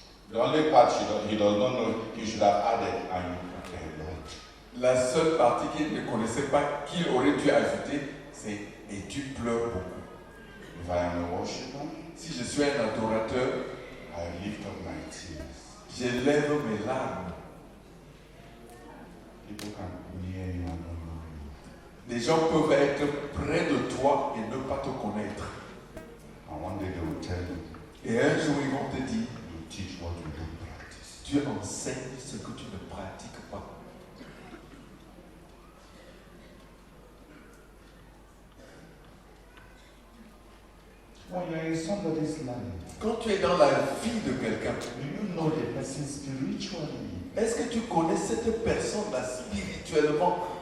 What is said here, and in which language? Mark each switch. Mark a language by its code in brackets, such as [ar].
[en] The only part he does not know, he should have added, and you put a lot. [fr] La seule partie qu'il ne connaissait pas, qu'il aurait dû ajouter, c'est « et tu pleures beaucoup ». [en] If I am a worshiper, [fr] Si je suis un adorateur, [en] I lift up my tears. [fr] j'élève mes larmes. [en] People can be near you and not know you. [fr] Les gens peuvent être près de toi et ne pas te connaître. [en] And one day they will tell you, [fr] Et un jour, ils vont te dire, [en] you teach what you don't practice. [fr] Dieu enseigne ce que tu ne pratiques pas. [en] When you are in somebody's life, [fr] Quand tu es dans la vie de quelqu'un, [en] do you know the person spiritually? [fr] est-ce que tu connais cette personne-là spirituellement?